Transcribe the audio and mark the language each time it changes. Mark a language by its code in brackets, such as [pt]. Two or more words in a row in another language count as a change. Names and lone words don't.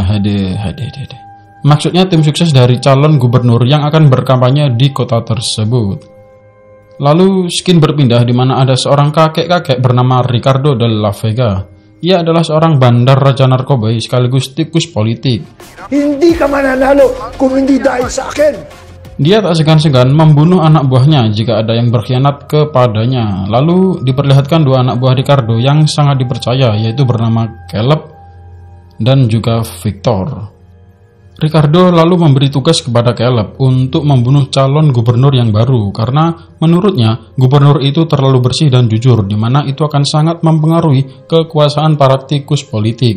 [id] Maksudnya tim sukses dari calon gubernur yang akan berkampanye di kota tersebut. Lalu skin berpindah di mana ada seorang kakek-kakek bernama Ricardo de la Vega. Ia adalah seorang bandar raja narkoba sekaligus tikus politik. [tl] Hindi ka mananalo kung hindi dahil sa akin. [id] Dia tak segan-segan membunuh anak buahnya jika ada yang berkhianat kepadanya. Lalu diperlihatkan dua anak buah Ricardo yang sangat dipercaya, yaitu bernama Caleb dan juga Victor. Ricardo lalu memberi tugas kepada Caleb untuk membunuh calon gubernur yang baru karena menurutnya gubernur itu terlalu bersih dan jujur, di mana itu akan sangat mempengaruhi kekuasaan para tikus politik.